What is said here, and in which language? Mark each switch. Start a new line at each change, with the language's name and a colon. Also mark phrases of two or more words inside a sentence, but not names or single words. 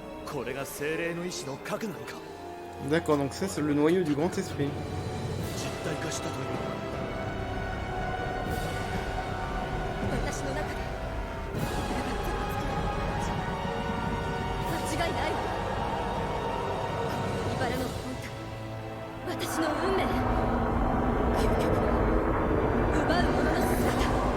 Japanese: これが精霊の意志の核なのか。
French: D'accord, donc ça c'est le noyau du grand esprit.
Japanese: 実体化したというのは。私の中で間違いないわ。茨の本体、私の運命、究極の奪う者の姿。